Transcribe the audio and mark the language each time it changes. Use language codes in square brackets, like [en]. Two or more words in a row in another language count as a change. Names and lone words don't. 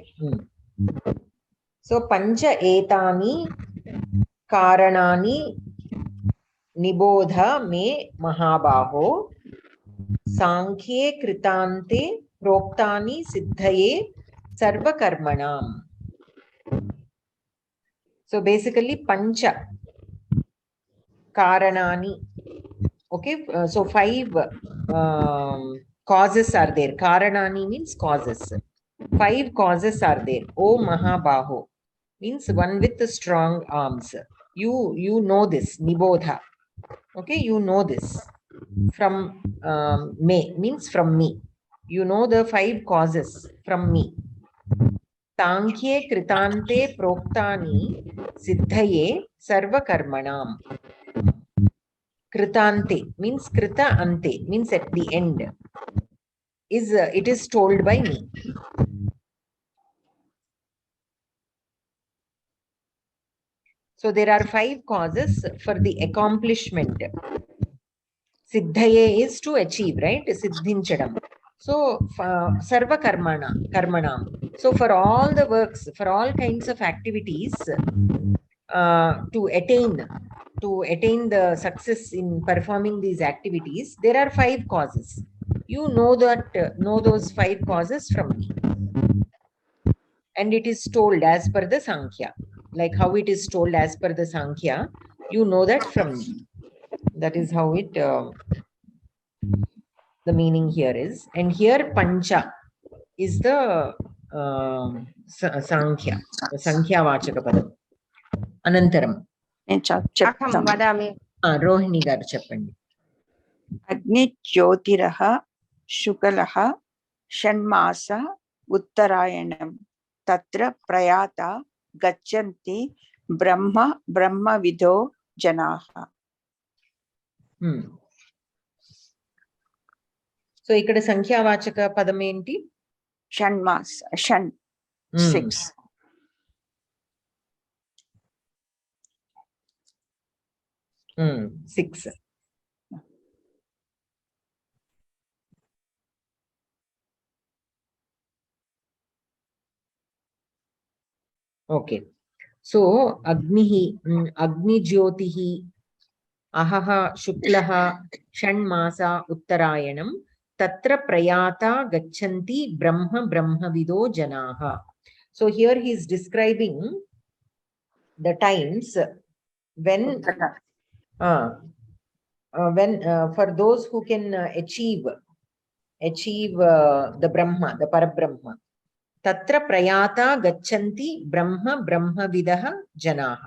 [sa] సో పంచ ఏతాని కారణాని నిబోధ మే మహాబాహో సాంఖ్యే కృతాంతే ప్రోక్తాని సిద్ధయే సర్వకర్మణాం. [en] So basically [sa] पञ्च कारणानि [en] Okay, so 5 causes are there. Karanani means causes. 5 causes are there. O Mahabaho means one with the strong arms. You know this. Nibodha. Okay, you know this. From me means from me. You know the 5 causes from me. [sa] तंख्ये कृतान्ते प्रोक्तानि सिद्धये सर्व कर्मणाम्. [en] Kritante means [sa] कृत अन्ते [en] means at the end. Is it is told by me. So there are 5 causes for the accomplishment. Siddhaye is to achieve, right? Siddhinchadam. So [sa] सर्व कर्मणाम्. [en] So for all the works, for all kinds of activities, to attain the success in performing these activities, there are 5 causes. You know those 5 causes from me. And it is told as per the Sankhya. Like how it is told as per the Sankhya, you know that from me. That is how it, the meaning here is. And here Pancha is the Sankhya, the [te] సంఖ్య వాచక పదం. Anantaram. [sa] अहं वदामि. [te] రోహిణి గారు చెప్పండి. [sa] अग्नि ज्योतिरहः शुक्लः षण्मासा उत्तरायणम् तत्र प्रयाता गच्छन्ति ब्रह्म विदो जनाः. [te] సో ఇక్కడ సంఖ్య వాచక పదం ఏంటి? [sa] षण्मासा, षण्, 6. [en] Six. Okay. [sa] सो अग्नि ज्योतिः अहः शुक्लः षण्मासा उत्तरायणम् तत्र प्रयाता गच्छन्ति ब्रह्म विदो जनाः. [en] So here he is describing the times when for those who can achieve [sa] the Brahma, [en] the Parabrahma. [sa] तत्र प्रयाता गच्छन्ति ब्रह्म विदः जनाः.